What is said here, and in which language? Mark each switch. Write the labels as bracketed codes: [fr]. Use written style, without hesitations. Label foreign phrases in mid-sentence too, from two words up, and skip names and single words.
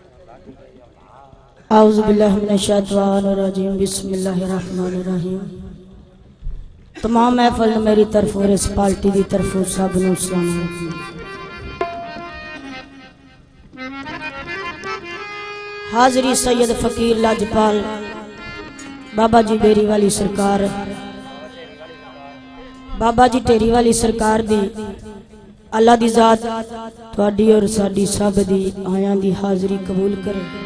[ar] أعوذ بالله من الشيطان الرجيم بسم الله الرحمن الرحيم. [pa] تمام محفل میری طرف اور اس پارٹی کی طرف سب نوں [ar] سلام عليكم. [pa] حاضری سید فقیر لجپال بابا جی ڈیری والی سرکار، بابا جی ٹیری والی سرکار دی اللہ دی ذات تہاڈی اور ساڈی سب دی آیاں دی حاضری قبول کرے.